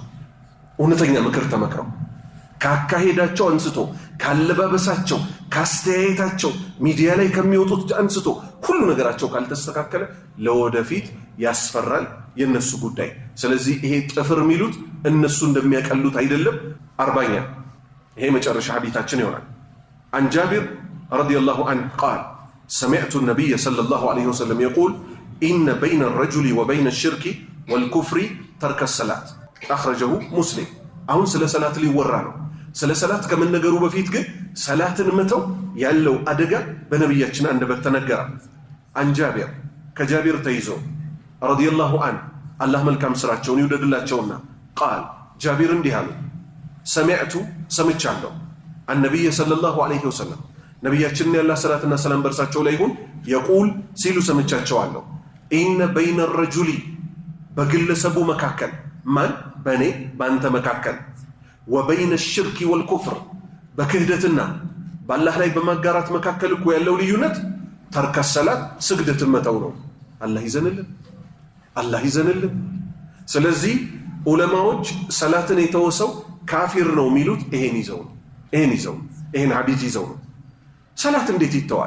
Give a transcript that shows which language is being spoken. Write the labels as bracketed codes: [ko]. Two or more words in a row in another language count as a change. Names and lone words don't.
[am] እውነተኛ ምክር ተመክረው ካካሄዳቸው አንስቶ፣ ካለባበሳቸው፣ ካስተያየታቸው፣ ሚዲያ ላይ ከሚወጡት አንስቶ ሁሉ ነገራቸው ካልተስተካከለ ለወደፊት ያስፈራል የነሱ ጉዳይ። ስለዚህ ይሄ ጥፍር የሚሉት እነሱ እንደሚያቀሉት አይደለም። 40ኛ ይሄ መጨረሻ ሐዲታችን ይሆናል። [ar] عن جابر رضي الله عنه قال سمعت النبي صلى الله عليه وسلم يقول إن بين الرجل وبين الشرك والكفر ترك الصلاة أخرجه مسلم. [am] አሁን ስለ ሰላት ሊወራ ነው። ስለ ሰላት ከመነገሩ በፊት ግን ሰላትን መተው ያለው አደጋ በነብያችን አንደበት ተነገረ። [ar] عن جابر [am] ከጃቢር ተይዞ [ar] رضي الله [am] عنه አላህ መልካም ስራቸውን ይወደድላቸውና قال ጃቢር እንዲህ አሉ سمعت ሰምቻለሁ [ar] النبي صلى الله عليه وسلم [am] ነብያችን ያላህ ሰላትና ሰላም በርሳቸው ላይ ይሁን يقول ሲሉ ሰምቻቸዋለሁ [ar] إن بين الرجل [am] በግለሰቡ መካከል ማን በኔ ባንተ መካከል [ar] وبين الشرك والكفر [am] በክህደትና በአላህ ላይ በማጋራት መካከል እኮ ያለው ልዩነት [ar] ترك صلاة [am] ስግደትን መተው ነው። አላህ ይዘንልን። ስለዚህ ዑለማዎች ሰላትን የተወሰው ካፊር ነው የሚሉት ይሄን ይዘው ይሄን ሐዲስ ይዘው ነው። ሰላት እንዴት ይተዋል?